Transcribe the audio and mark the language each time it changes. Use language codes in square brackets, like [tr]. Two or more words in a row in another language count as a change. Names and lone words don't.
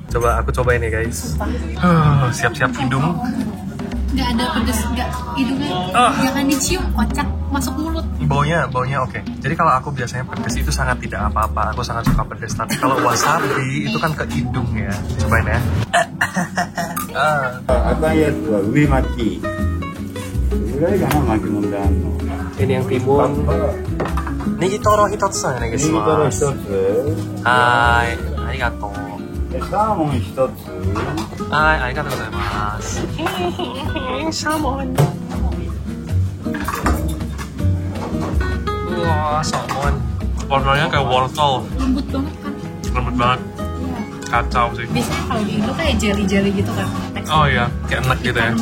[id] Coba aku cobain ya guys. Sumpah. Siap-siap hidung. Nggak ada pedes, nggak hidungnya jangan dicium, kocak masuk mulut. Baunya oke. Jadi kalau aku biasanya pedes itu sangat tidak apa-apa. Aku sangat suka pedes. Tapi kalau wasabi itu kan ke hidung ya. Cobain ya. [ja] 赤いやつは上巻きぐらいかな巻き物であんの [id] Ini yang timun. [ja] ネギトロ一つお願いします. ネギトロ一つはい、ありがとう. でサーモン一つはい、ありがとうございます. [id] Salmon. Wah, salmon. Warnanya kayak wortel. Lembut banget kan? Lembut banget. Iya. Kacau sih. Biasanya kalau di Indo kayak jelly gitu kan. Oh iya, kayak enak gitu ya.